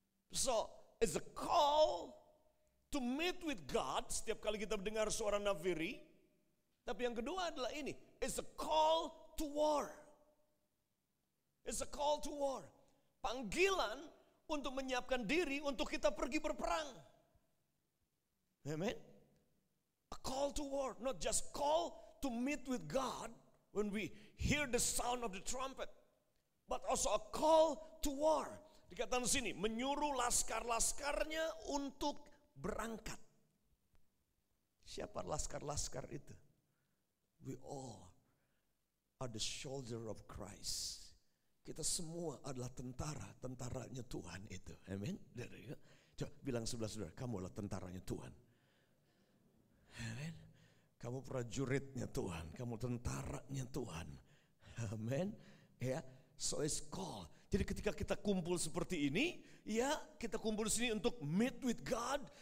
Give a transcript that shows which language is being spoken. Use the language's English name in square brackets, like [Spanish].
[English] So, it's a call to meet with God [Indonesian] setiap kali kita mendengar suara nafiri. Tapi yang kedua adalah ini, [English] it's a call to war. It's a call to war. [Indonesian] Panggilan untuk menyiapkan diri untuk kita pergi berperang. Amen. [English] A call to war, not just call to meet with God when we hear the sound of the trumpet, but also a call to war. [Indonesian] dikatakan di sini, menyuruh laskar-laskarnya untuk berangkat. Siapa laskar-laskar itu? [English] We all are the soldier of Christ. [Indonesian] Kita semua adalah tentaranya Tuhan itu. Amin. Coba bilang sebelah saudara, kamu adalah tentaranya Tuhan. Amin. Kamu prajuritnya Tuhan, kamu tentaranya Tuhan. Amin. Ya, [English] so it's called. [Indonesian] Jadi ketika kita kumpul seperti ini, ya kita kumpul di sini untuk [English] meet with God.